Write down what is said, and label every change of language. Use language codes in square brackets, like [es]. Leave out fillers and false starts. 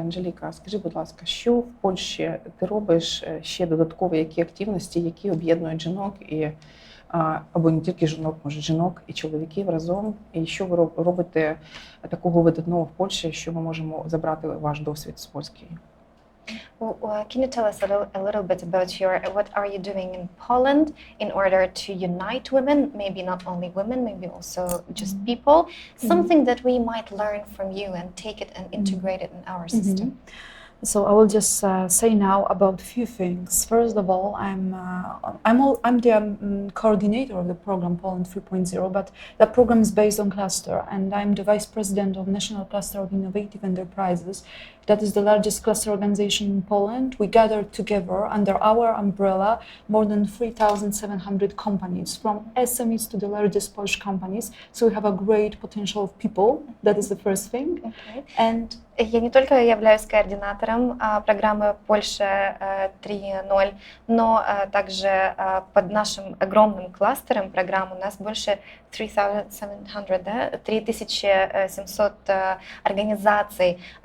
[uk] Анжеліка, скажи, будь ласка, що в Польщі ти робиш ще додаткові, які активності, які об'єднують жінок, або не тільки жінок, може жінок і чоловіків разом, і що ви робите такого видатного в Польщі, що ми можемо забрати ваш досвід з польської? [en] Can you tell us a little bit about what are you doing in Poland in order to unite women, maybe not only women, maybe also just people, something that we might learn from you and take it and integrate it in our system? So I will just say now about a few things. First of all, I'm the coordinator of the program Poland 3.0, but that program is based on cluster, and I'm the vice president of National Cluster of Innovative Enterprises. That is the largest cluster organization in Poland. We gathered together under our umbrella more than 3,700 companies, from SMEs to the largest Polish companies. So we have a great potential of people. That is the first thing. Okay. And [ru] я не только являюсь координатором программы Польша 3.0, но также под нашим огромным кластером программ у нас больше 3700, да? 3700 организаций.